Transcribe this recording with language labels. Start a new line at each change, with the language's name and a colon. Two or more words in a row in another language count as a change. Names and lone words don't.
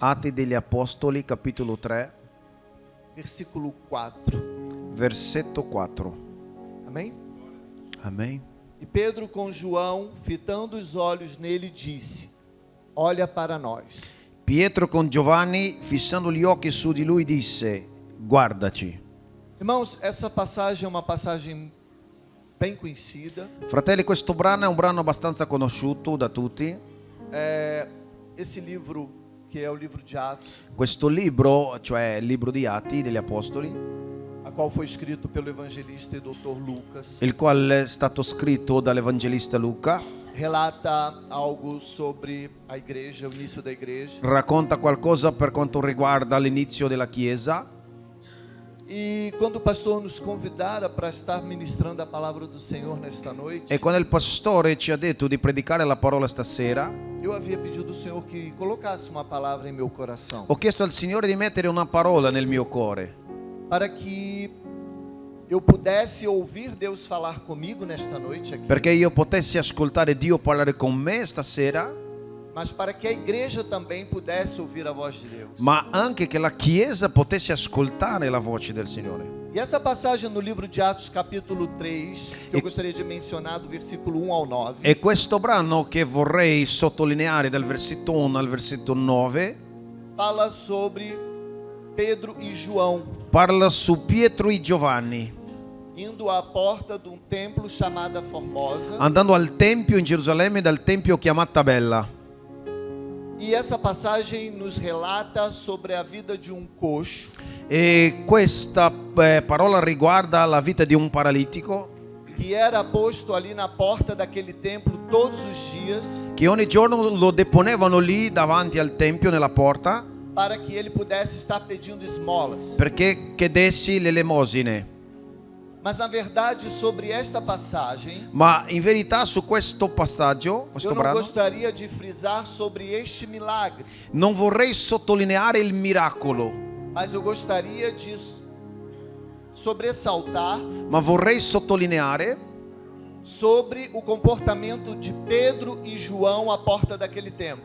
Italian: Atti degli Apostoli, capitolo 3,
Portuguese: versículo 4.
Italian: versetto 4.
Portuguese: Amém?
Italian: Amen.
Portuguese: E Pedro com João, fitando os olhos nele, disse: Olha para nós.
Italian: Pietro con Giovanni, fissando gli occhi su di lui, disse: Guardaci.
Portuguese: Irmãos, essa passagem é uma passagem bem conhecida.
Italian: Fratelli, questo brano è un brano abbastanza conosciuto da tutti.
Portuguese: Esse livro, que é o livro de Atos,
Italian: Questo libro, cioè il libro di Atti degli Apostoli,
Portuguese: a qual foi escrito pelo evangelista e doutor Lucas,
Italian: il quale è stato scritto dall'evangelista Luca,
Portuguese: relata algo sobre a igreja, o início da igreja.
Italian: racconta qualcosa per quanto riguarda l'inizio della Chiesa.
Portuguese: E quando o pastor nos convidara para estar ministrando a palavra do Senhor nesta noite,
Italian: E quando il pastore ci ha detto di predicare la parola stasera,
Portuguese: eu havia pedido ao Senhor que colocasse uma palavra em meu coração,
Italian: ho chiesto al Signore di mettere una parola nel mio cuore,
Portuguese: para que eu pudesse ouvir Deus falar comigo nesta noite aqui,
Italian: perché io potessi ascoltare Dio parlare con me stasera,
Portuguese: mas para que a igreja também pudesse ouvir a voz de Deus.
Italian: ma anche che la Chiesa potesse ascoltare la voce del Signore.
Portuguese: E essa passagem no livro de Atos, capítulo 3, que eu gostaria de mencionar do versículo 1 ao 9,
Italian: E questo brano che vorrei sottolineare dal versetto 1 al versetto 9
Portuguese: fala sobre Pedro e João
Italian: parla su Pietro e Giovanni
Portuguese: indo à porta de um templo chamada Formosa.
Italian: andando al Tempio in Gerusalemme, dal Tempio chiamata Bella.
Portuguese: E essa passagem nos relata sobre a vida de um coxo
Italian: E questa parola riguarda la vita di un paralitico
Portuguese: que era posto ali na porta daquele templo todos os dias
Italian: che ogni giorno lo deponevano lì davanti al Tempio nella porta
Portuguese: para que ele pudesse estar pedindo esmolas.
Italian: perché chiedessi le elemosine.
Portuguese: Mas na verdade sobre esta passagem
Italian: Ma in verità su questo passaggio, questo
Portuguese: eu não
Italian: brano,
Portuguese: gostaria de frisar sobre este milagre,
Italian: non vorrei sottolineare il miracolo,
Portuguese: mas eu gostaria de sobressaltar
Italian: ma vorrei sottolineare
Portuguese: sobre o comportamento de Pedro e João à porta daquele templo.